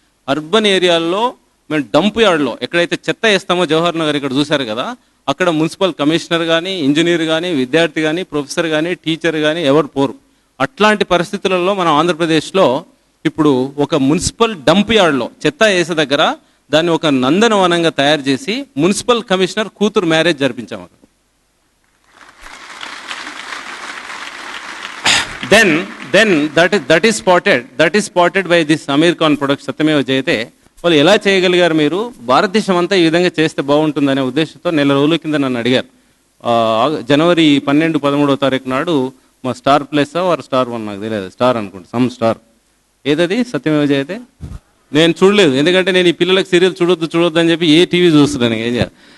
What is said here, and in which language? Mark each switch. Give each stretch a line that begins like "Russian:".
Telugu: Urban ఏరియాల్లో మేము dump యార్డ్లో ఎక్కడైతే చెత్త వేస్తామో, జవహర్ నగర్ ఇక్కడ చూశారు కదా, అక్కడ మున్సిపల్ కమిషనర్ కానీ, ఇంజనీర్ కానీ, విద్యార్థి కానీ, ప్రొఫెసర్ కానీ, టీచర్ కానీ ఎవరు పోరు. అట్లాంటి పరిస్థితులలో మనం ఆంధ్రప్రదేశ్లో ఇప్పుడు ఒక మున్సిపల్ డంప్ యార్డ్లో చెత్త వేసే దగ్గర దాన్ని ఒక నందనవనంగా తయారు చేసి మున్సిపల్ కమిషనర్ కూతురు మ్యారేజ్ జరిపించాము అక్కడ.
English: Then that is spotted by this Amir Khan product Satyameva Jayate.
Telugu: వాళ్ళు ఎలా చేయగలిగారు, మీరు భారతదేశం అంతా ఈ విధంగా చేస్తే బాగుంటుందనే ఉద్దేశంతో నెల రోజుల కింద నన్ను అడిగారు. జనవరి 12-13 నాడు మా స్టార్ ప్లస్ వారు స్టార్ 1 నాకు తెలియదు, స్టార్ అనుకుంటా, సమ్ స్టార్ ఏదది సత్యమేవ జయతే నేను చూడలేదు, ఎందుకంటే నేను ఈ పిల్లలకు సీరియల్ చూడొద్దు అని చెప్పి ఏ టీవీ చూస్తున్నాను ఏం చేయాలి.